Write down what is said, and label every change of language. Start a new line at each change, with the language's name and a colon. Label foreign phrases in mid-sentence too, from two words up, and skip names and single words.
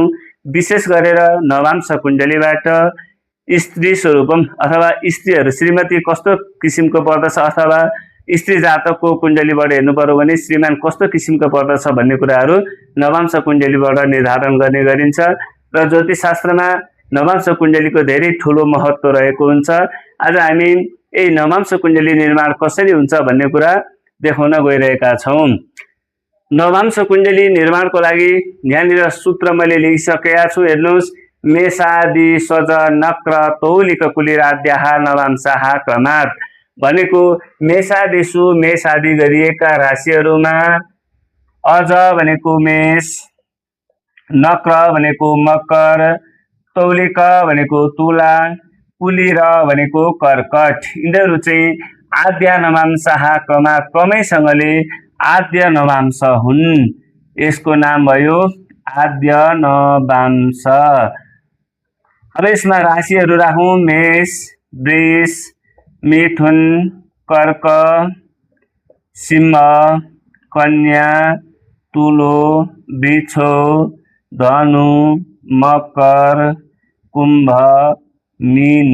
Nepali: विशेष गरेर नवांश कुण्डलीबाट स्त्री स्वरूपम अथवा स्त्रीहरू श्रीमती कस्तो किसिमको पर्दछ अथवा स्त्री जातकको कुण्डलीबाट हेर्नु पर्यो भने श्रीमान कस्तो किसिमको पर्दछ भन्ने कुराहरू नवांश कुण्डलीबाट निर्धारण गर्ने गरिन्छ र ज्योतिष शास्त्रमा नवांश कुण्डलीको धेरै ठूलो महत्त्व रहेको हुन्छ। आज हामी यही नवांश कुण्डली निर्माण कसरी हुन्छ भन्ने कुरा देखाउन गइरहेका छौँ। नवांश कुण्डली निर्माणको लागि यहाँनिर सूत्र मैले लेखिसकेका छु। हेर्नुहोस्,
Sanskrit: मेषादि स्वज नक्र तौलिक कुलिराद्याः नवांशाः क्रमात्
Nepali: भनेको मेषादिषु मेष आदि गरिएका राशिहरूमा अज भनेको मेष, नक्र भनेको मकर, तौलिक भनेको तुला, कुलिर भनेको कर्कट, यिनीहरू चाहिँ
Sanskrit: आद्य नवांशाः क्रमात्
Nepali: क्रमैसँगले आद्य नवांश हुन्। यसको नाम भयो आद्य नवांश। अब यसमा राशिहरू राखौँ। मेष, वृष, मिथुन, कर्क, सिंह, कन्या, तुलो, वृषो, धनु, मकर, कुम्भ, मीन।